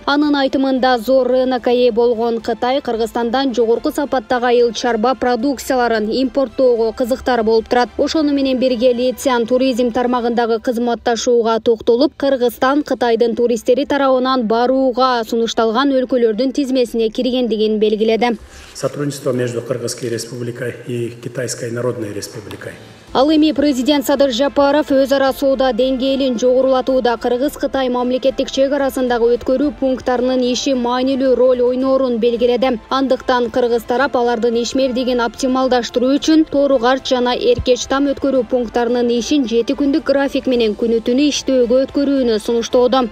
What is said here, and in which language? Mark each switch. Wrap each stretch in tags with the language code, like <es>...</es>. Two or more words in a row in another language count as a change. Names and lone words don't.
<ky>Анын айтымында зор рынокко ээ болгон Кытай Кыргызстандан жогорку сапаттагы айыл чарба продукцияларын импорттоого кызыктар болуп турат. Ошону менен бирге Ли Цзян туризм тармагындагы кызматташууга токтолуп, Кыргызстан Кытайдын туристтери тарабынан барууга сунушталган өлкөлөрдүн тизмесине киргендигин белгиледи.</ky> <ru>Сотрудничество между Кыргызской республикой и Китайской Народной республикой.</ru> <ky>Ал эми президент Садыр Жапаров өз ара соода деңгээлин жогорулатууда Кыргыз-Кытай мамлекеттик чек арасындагы өткөрүү пункттарынын иши маанилүү роль ойноорун белгиледи. Андыктан Кыргыз тарап алардын ишмердигин оптималдаштыруу үчүн Тооругарч жана Эркечтам өткөрүү пункттарынын ишин 7 күндүк график менен күнү-түнү иштөөгө өткөрүүнү сунуштоодо.</ky>